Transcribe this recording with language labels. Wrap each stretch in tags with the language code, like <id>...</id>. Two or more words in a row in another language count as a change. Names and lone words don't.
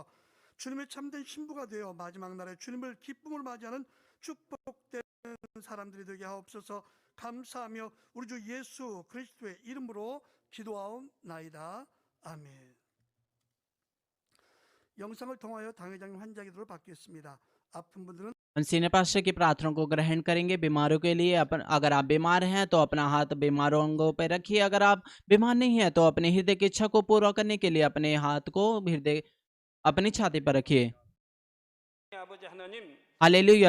<ko>주님의 참된 신부가 되어 마지막 날에 주님을 기쁨으로 맞이하는 축복된 사람들이 되게 하옵소서. 감사하며 우리 주 예수 그리스도의 이름으로 기도하옵나이다. 아멘. 영상을 통하여 당회장님 환자기도를 받겠습니다. 아픈 분들은</ko> <hi>हम</hi> <en>senior pastor</en> <hi>की प्रार्थना को ग्रहण करेंगे। बीमारों के लिए अगर आप बीमार हैं तो अपना हाथ बीमारों अंगों पर रखिए। अगर आप बीमार नहीं हैं तो अपने हृदय की इच्छा को पूरा करने के लिए अपने हाथ को हृदय अपनी छाती पर रखिए। हालेलुया।</hi>